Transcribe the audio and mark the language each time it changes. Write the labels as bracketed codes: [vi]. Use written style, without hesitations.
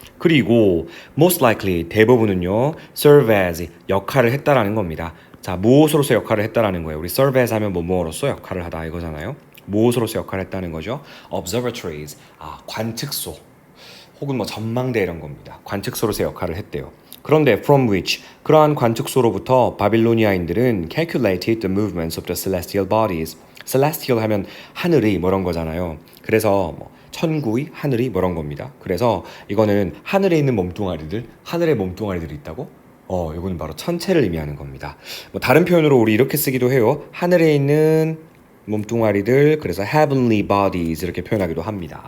[ko] 그리고 most likely 대부분은요 serve as 역할을 했다라는 겁니다. 자, 무엇으로서 역할을 했다라는 거예요. 우리 serve as 하면 뭐뭐로서 역할을 하다 이거잖아요. 무엇으로서 역할을 했다는 거죠. observatories 관측소 혹은 뭐 전망대 이런 겁니다. 관측소로서 역할을 했대요. 그런데 [en] from which [ko] 그러한 관측소로부터 바빌로니아인들은 [en] calculated the movements of the celestial bodies. [ko] celestial 하면 하늘의 뭐 이런 거잖아요. 그래서 뭐 천구의 하늘이 뭐 이런 겁니다. 그래서 이거는 하늘에 있는 몸뚱아리들, 하늘에 몸뚱아리들이 있다고? 이거는 바로 천체를 의미하는 겁니다. 뭐 다른 표현으로 우리 이렇게 쓰기도 해요. 하늘에 있는 몸뚱아리들, 그래서 heavenly bodies 이렇게 표현하기도 합니다.